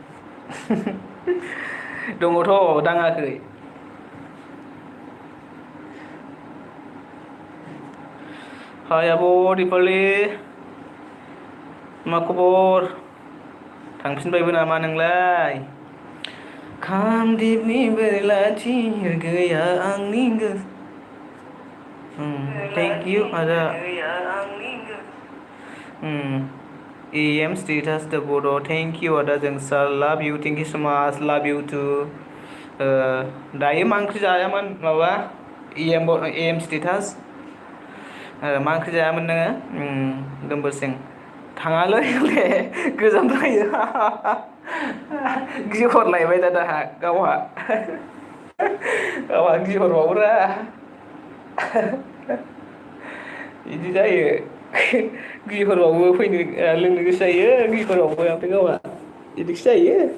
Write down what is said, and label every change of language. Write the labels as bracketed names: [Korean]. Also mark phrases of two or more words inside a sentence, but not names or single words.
[Bodo] दङथ' दाङाखै हाय आब' दिपालि मा खबर थांफिनबायबो नामा नोंलाय खामदिबनि बेलाथि गैया आंनि गोसो [English] thank you [Bodo] आदा [English] EM status the bodo thank you [Bodo] आदा जोंसार [English] love you thank you so much love you too [Bodo] दायो मा ओंख्रि जायामोन माबा [English] EM status [Bodo] मा ओंख्रि जायामोन नोङो गोमबोर सिं थाङालै हले गोजान जायो गिहरलायबाय दा दाहा गावहा गिहरबावोरा बिदि जायो गिहरबावो फैनो लोंनो गोसो जायो गिहरबावो ओमफ्राय गावहा बिदिसो जायो